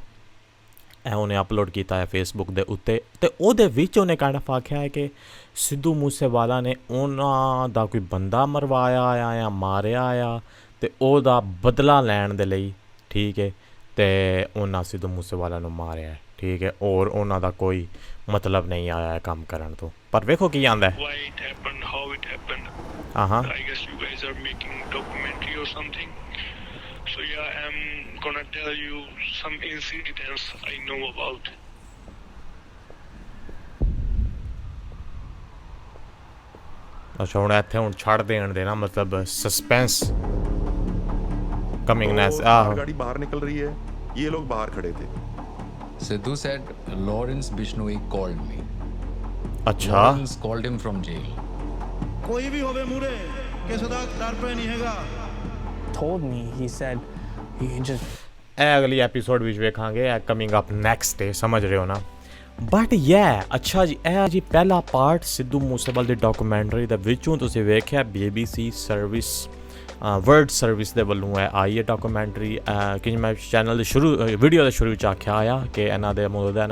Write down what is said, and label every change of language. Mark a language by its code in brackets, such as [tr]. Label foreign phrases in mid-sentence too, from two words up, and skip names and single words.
[pa] ਇਹ ਉਹਨੇ ਅਪਲੋਡ ਕੀਤਾ ਹੈ ਫੇਸਬੁੱਕ ਦੇ ਉੱਤੇ ਅਤੇ ਉਹਦੇ ਵਿੱਚ ਉਹਨੇ [en] kind of [pa] ਆਖਿਆ ਹੈ ਕਿ ਸਿੱਧੂ ਮੂਸੇਵਾਲਾ ਨੇ ਉਹਨਾਂ ਦਾ ਕੋਈ ਬੰਦਾ ਮਰਵਾਇਆ ਆ ਜਾਂ ਮਾਰਿਆ ਆ ਅਤੇ ਉਹਦਾ ਬਦਲਾ ਲੈਣ ਦੇ ਲਈ ਠੀਕ ਹੈ ਅਤੇ ਉਹਨਾਂ ਸਿੱਧੂ ਮੂਸੇਵਾਲਾ ਨੂੰ ਮਾਰਿਆ ਠੀਕ ਹੈ ਔਰ ਉਹਨਾਂ ਦਾ ਕੋਈ ਮਤਲਬ ਨਹੀਂ ਆਇਆ ਕੰਮ ਕਰਨ ਤੋਂ ਪਰ ਵੇਖੋ ਕੀ ਆਉਂਦਾ ਹਾਂ [en] So yeah, I'm gonna tell you some incidents I know about. [pa] ਅੱਛਾ ਹੁਣ ਇੱਥੇ ਹੁਣ ਛੱਡ ਦੇਣ ਦੇ ਨਾ ਮਤਲਬ [en] suspense comingness [hi] गाड़ी बाहर निकल रही है ये लोग बाहर खड़े थे [en] Sidhu said Lawrence Bishnoi called me. [hi] अच्छा [en] Lawrence called him from jail. [pa] ਕੋਈ ਵੀ ਹੋਵੇ ਮੂਰੇ ਕਿਸੇ ਦਾ ਡਰ ਪੈ ਨਹੀਂ ਹੈਗਾ [en] told me he said he just [pa] ਇਹ ਅਗਲੀ ਐਪੀਸੋਡ ਵਿੱਚ ਵੇਖਾਂਗੇ ਇਹ [en] coming up next day [pa] ਸਮਝ ਰਹੇ ਹੋ ਨਾ ਬਟ ਅੱਛਾ ਜੀ ਇਹ ਜੀ ਪਹਿਲਾ ਪਾਰਟ ਸਿੱਧੂ ਮੂਸੇਵਾਲੇ ਦੀ ਡਾਕੂਮੈਂਟਰੀ ਦੇ ਵਿੱਚੋਂ ਤੁਸੀਂ ਵੇਖਿਆ BBC ਸਰਵਿਸ ਵਰਲਡ ਸਰਵਿਸ ਦੇ ਵੱਲੋਂ ਆਈ ਹੈ ਡਾਕੂਮੈਂਟਰੀ ਕਿ ਮੈਂ ਚੈਨਲ ਦੇ ਵੀਡੀਓ ਦੇ ਸ਼ੁਰੂ ਵਿੱਚ ਆਖਿਆ ਆ ਕਿ ਇਹਨਾਂ ਦੇ ਮੌਜੂਦਾ ਇਹਨਾਂ